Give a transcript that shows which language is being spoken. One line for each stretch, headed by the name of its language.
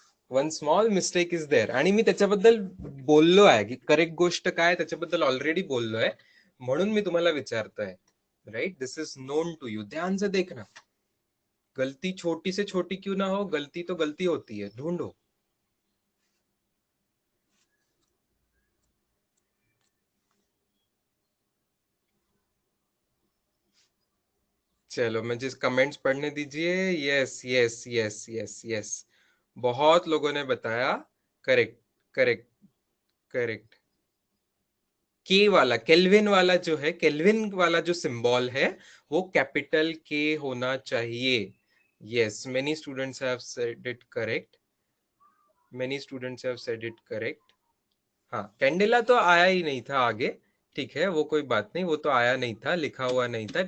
English: one small mistake is there,
Marathi: आणि मी त्याच्याबद्दल बोललो आहे की करेक्ट गोष्ट काय त्याच्याबद्दल ऑलरेडी बोललो आहे, म्हणून मी तुम्हाला विचारतोय.
English: right, this is known to you,
Hindi: ध्यान से देखना. गलती छोटी से छोटी क्यों ना हो, गलती तो गलती होती है, ढूंढो. चलो मुझे कमेंट्स पढ़ने दीजिए.
English: yes yes yes yes yes,
Hindi: बहुत लोगों ने बताया.
English: Correct correct correct.
Hindi: के वाला, केल्विन वाला जो है, केल्विन वाला जो सिंबल है वो कैपिटल के होना चाहिए.
English: Yes, many students have said it correct. Many students have said it correct.
Hindi: हाँ, कैंडेला तो आया ही नहीं था आगे. ठीक है, वो कोई बात नहीं, वो तो आया नहीं था, लिखा हुआ नहीं था.